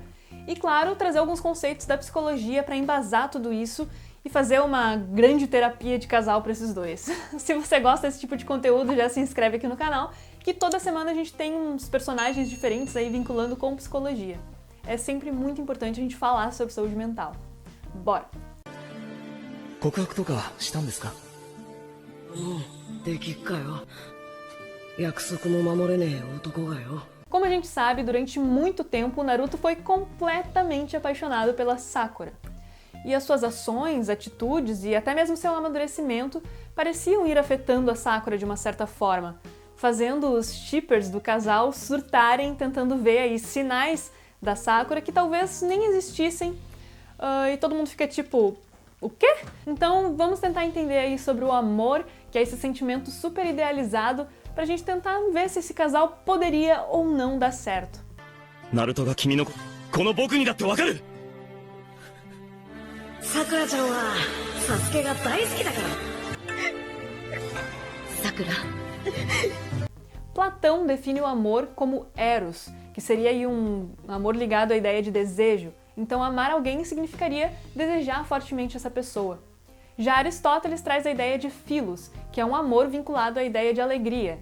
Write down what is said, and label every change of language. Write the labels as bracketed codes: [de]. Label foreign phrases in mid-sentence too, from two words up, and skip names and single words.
[pt] E claro, trazer alguns conceitos da psicologia para embasar tudo isso e fazer uma grande terapia de casal para esses dois. Se você gosta desse tipo de conteúdo, já se inscreve aqui no canal, que toda semana a gente tem uns personagens diferentes aí vinculando com psicologia. É sempre muito importante a gente falar sobre saúde mental. Bora! [ja] 告白とかしたんですか？できっかよ。約束も守れねえ男がよ。 [pt] Como a gente sabe, durante muito tempo o Naruto foi completamente apaixonado pela Sakura. E as suas ações, atitudes e até mesmo seu amadurecimento pareciam ir afetando a Sakura de uma certa forma, fazendo os shippers do casal surtarem tentando ver aí sinais da Sakura que talvez nem existissem, e todo mundo fica tipo: o quê? Então vamos tentar entender aí sobre o amor, que é esse sentimento super idealizado, pra gente tentar ver se esse casal poderia ou não dar certo. [ja] ナルトが君のこの僕にだってわかる。さくらちゃんはサスケが大好きだから。さくら。 [pt] Platão define o amor como eros, que seria aí um amor ligado à ideia de desejo. Então amar alguém significaria desejar fortemente essa pessoa. Já Aristóteles traz a ideia de philos, que é um amor vinculado à ideia de alegria.